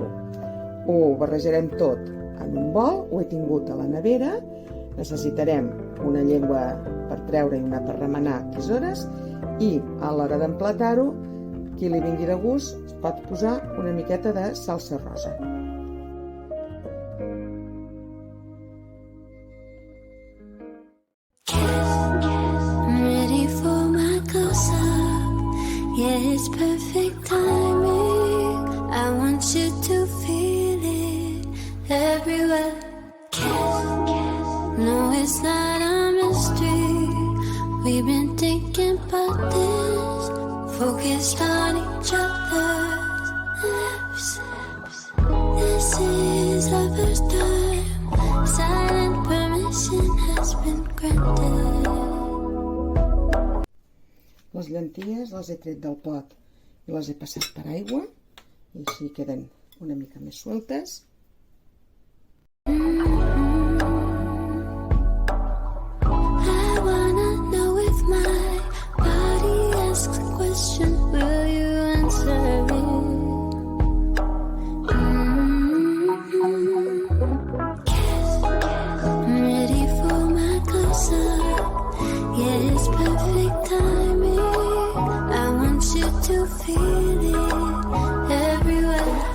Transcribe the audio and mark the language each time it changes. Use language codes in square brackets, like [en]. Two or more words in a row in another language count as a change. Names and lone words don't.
[ca] Ho barrejarem tot en un bol, ho he tingut a la nevera, necessitarem una llengua per treure i una per remenar tisores, i a l'hora d'emplatar-ho, qui li vingui de gust es pot posar una miqueta de salsa rosa. [en] Ready for my close-up. Yeah, it's perfect timing. I want you to feel it everywhere. No, it's not a mystery. We've been thinking about this, focused on each other's lips. This is the first time silent permission has been granted. [ca] Les llenties les he tret del pot i les he passat per aigua i així queden una mica més sueltes. [en] I wanna know if my body asks a question, will you answer it? I'm ready for my close-up. Yeah, it's perfect timing. I want you to feel it everywhere.